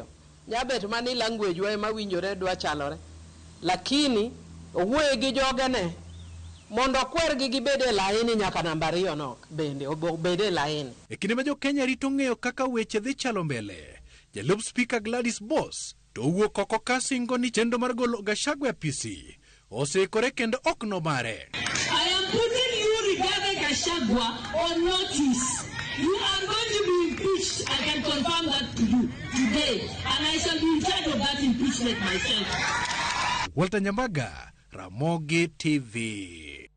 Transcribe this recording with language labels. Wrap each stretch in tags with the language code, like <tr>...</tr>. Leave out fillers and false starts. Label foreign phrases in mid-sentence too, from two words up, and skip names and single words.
<luo>Nyabet mani language wa ema winjore dwa chalore lakini owuoye gi jogene mondo kwergi gibede laini nyaka namba 2 no bende obede laini. E kinde ma jo Kenya rito ng'eyo kaka weche dhi chalo mbele, jalup speaker Gladys Boss to wuok oko kasingo ni chenro mar golo Gachagua PC oseikore kendo ok no mare.</luo> <en>am putting you, Rigathi Gachagua, on notice. You are going to be impeached. I can confirm that to you today. And I shall be in charge of that impeachment myself. Walter Nyambaga, Ramogi TV.</en>